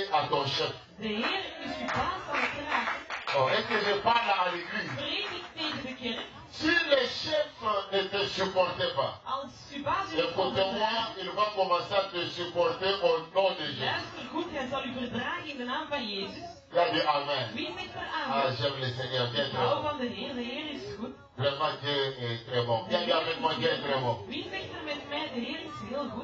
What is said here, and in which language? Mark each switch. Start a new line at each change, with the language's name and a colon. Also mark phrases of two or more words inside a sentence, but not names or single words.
French: ton chef.
Dutch: De Heer is uw baas aan het raken.
French: Oh, est-ce que je parle à l'église?
Dutch: Spreek ik tegen de kerk.
French: Si les chefs ne te supportaient pas,
Dutch: Als uw baas u niet
French: écoute-moi,
Dutch: verdraagt,
French: il va commencer à te supporter au nom de Jésus.
Dutch: luister goed, hij zal u verdragen in de naam van Jezus.
French: Il a dit Amen.
Dutch: Wie zegt er Ah, amen?
French: j'aime le Seigneur, bien
Dutch: Ik
French: très
Dutch: hou
French: bon.
Dutch: van de Heer is goed.
French: Vraiment, Dieu est très bon. Qui a dit avec moi, Dieu est très bon.
Dutch: Wie zegt er met mij, de Heer is heel goed?